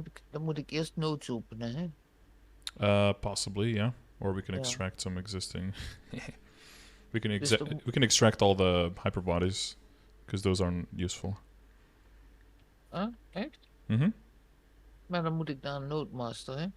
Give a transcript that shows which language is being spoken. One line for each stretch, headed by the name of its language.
Dutch: Dan moet ik eerst nodes openen, hè?
English: Possibly, yeah. Or we can Yeah. extract some existing. we can
Dutch: Dus
English: we can extract all the hyper bodies, because those aren't useful.
Dutch: Echt? Mm-hmm. Maar dan moet ik naar een nodemaster, hè?